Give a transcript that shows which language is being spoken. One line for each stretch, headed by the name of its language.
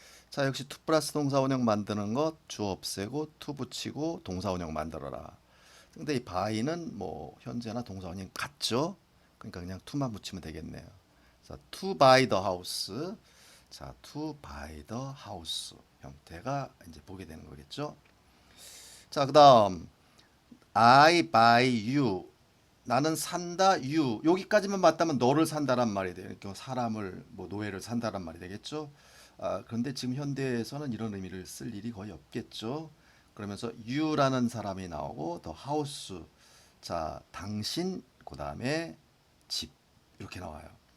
Korean: 자, 역시 투 플러스 동사 원형 만드는 것 주어 없애고 투 붙이고 동사 원형 만들어라. 근데 이 buy는 뭐 현재나 동사 원형 같죠? 그러니까 그냥 to만 붙이면 되겠네요. 자,
English: to buy the house.
Korean: 자,
English: to buy the house
Korean: 형태가 이제 보게 되는 거겠죠?
English: 자, 그다음 I buy you.
Korean: 나는 산다 you. 여기까지만 맞다면 너를 산다란 말이 돼요. 그러니까 사람을 뭐 노예를 산다란 말이 되겠죠. 그런데 지금 현대에서는 이런 의미를 쓸 일이 거의 없겠죠. 그러면서 you라는 사람이 나오고 the house. 자, 당신 그다음에 집 이렇게 나와요.